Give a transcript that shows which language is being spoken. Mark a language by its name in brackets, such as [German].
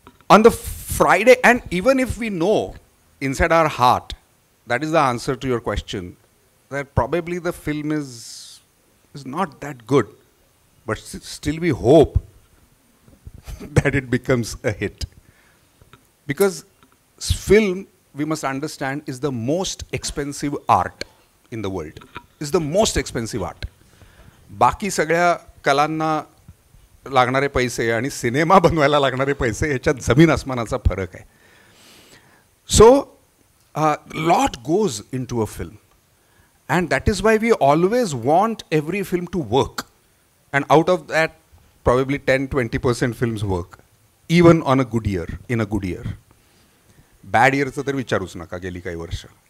[English] On the Friday, and even if we know inside our heart, that is the answer to your question, that probably the film is not that good, but still we hope that it becomes a hit. Because film, we must understand, is the most expensive art in the world. It's the most expensive art. [Marathi] बाकी सगळ्या कलांना लागणारे पैसे आणि cinema बनवायला लागणारे पैसे ह्याच्यात जमीन आसमानाचा फरक आहे. [English] So lot goes into a film. And that is why we always want every film to work. And out of that, probably 10-20% films work. Even on a good year, in a good year. Bad year [Marathi] चं तर विचारूच नका गेली काही वर्ष.